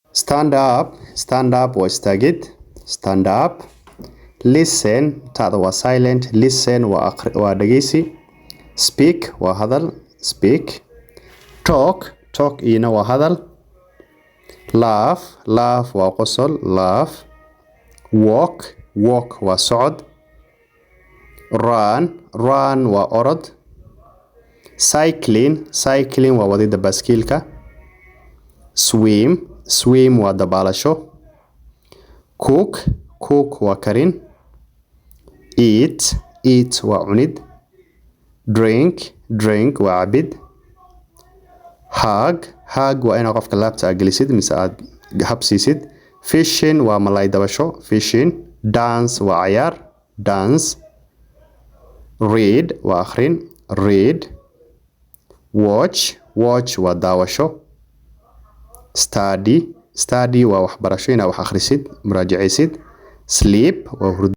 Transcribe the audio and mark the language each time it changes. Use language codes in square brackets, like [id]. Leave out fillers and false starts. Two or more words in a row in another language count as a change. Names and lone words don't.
[en] stand up [so] waa istaagid. [en] stand up. [so] listen taada waa silent. listen waa dhageysi. speak waa hadal. speak. talk iyana waa hadal. laugh waa qosol. laugh. walk waa socod. run waa orod. cycling waa wadida baaskiilka. swim waa dabaalasho. cook waa karin. eat waa cunid. drink waa cabid. hug waa inaad qofka laabta gelisid mise aad habsiisid. fishing waa malay dabasho. fishing. dance waa cayaar. dance. read waa akhrin. read. watch waa daawasho. study waa waxbarasho inaad wax akhrisid muraajacaysid. sleep waa hurdo.